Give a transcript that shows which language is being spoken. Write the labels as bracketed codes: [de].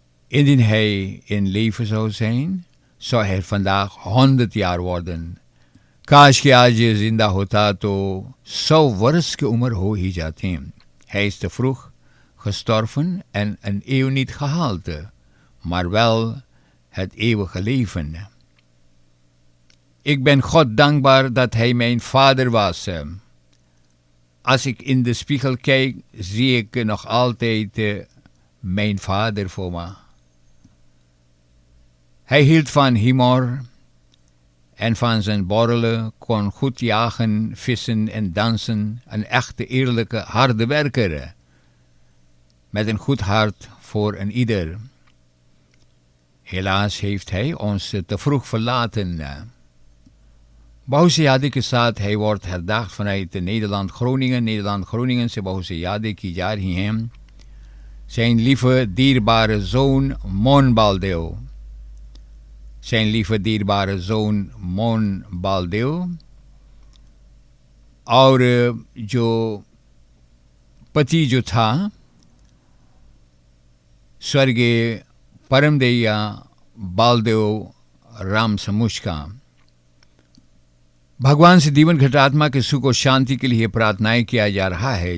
[nl] indien hij in leven zou zijn zou hij vandaag 100 jaar worden [hi] काश कि आज ये जिंदा होता तो 100 वर्ष की उम्र हो ही जाती [nl] hij is te vroeg gestorven en een eeuw niet gehaald maar wel het eeuwige leven. Ik ben God dankbaar dat hij mijn vader was. Als ik in de spiegel kijk, zie ik nog altijd mijn vader voor me. Hij hield van humor en van zijn borrelen, kon goed jagen, vissen en dansen. Een echte eerlijke, harde werker. Met een goed hart voor een ieder. Helaas heeft hij ons te vroeg verlaten. Bahusi Yadi [hi] के साथ [nl] hij wordt herdacht vanuit Nederland-Groningen. [hi] Nederland-Groningense Bahusi Yadi की जा रही हैं. [nl] Zijn lieve dierbare zoon Mon Baldeo. Zijn lieve dierbare zoon Mon Baldeo. [hi] और जो पति जो था स्वर्गीय परमदैया बालदेव राम समुच का भगवान से जीवन घटात्मा के सुख और शांति के लिए प्रार्थनाएं किया जा रहा है.